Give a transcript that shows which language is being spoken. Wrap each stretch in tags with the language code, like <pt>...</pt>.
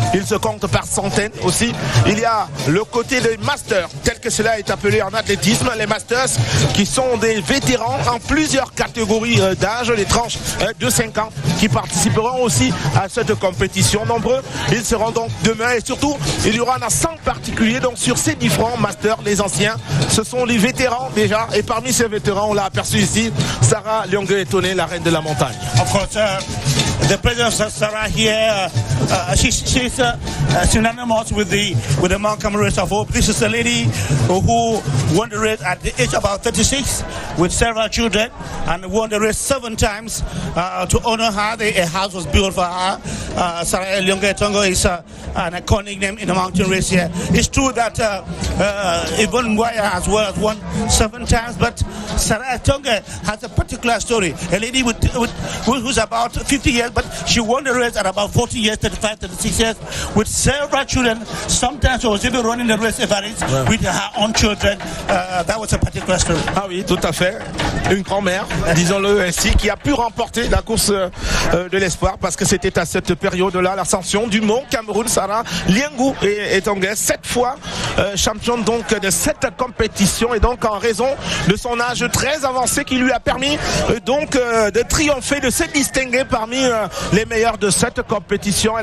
<fr>Ils se comptent par centaines aussi. Il y a le côté des masters, tel que cela est appelé en athlétisme, les masters qui sont des vétérans en plusieurs catégories d'âge, les tranches de 5 ans qui participeront aussi à cette compétition. Nombreux, ils seront donc demain et surtout il y aura un accent particulier donc sur ces différents masters. Les anciens, ce sont les vétérans déjà, et parmi ces vétérans, on l'a aperçu ici, Sarah Lyongue-Etoné, la reine de la montagne.</fr> <en>Of course, the presence of Sarah here, she's synonymous with the Mount Cameroon Race of Hope. This is a lady who won the race at the age of about 36 with several children and won the race 7 times. To honor her, a house was built for her. Sarah Lyongue-Etoné is an iconic name in the mountain race here. It's true that Yvonne BUEA as well has won 7 times, but Sarah Lyongue has a particular story. A lady who's about 50 years, but she won the race at about 40 years, 35 35, 36 years with several children. Sometimes she was even running the race with her own children. That was a particular story.</en> <fr>Ah oui, tout à fait. Une grand-mère, disons-le ainsi, qui a pu remporter la course de l'espoir parce que c'était à cette période-là l'ascension du mont Cameroun. Sarah Liengu est anglaise, 7 fois championne donc de cette compétition et donc en raison de son âge très avancé qui lui a permis donc de triompher, de se distinguer parmi les meilleurs de cette compétition.</fr>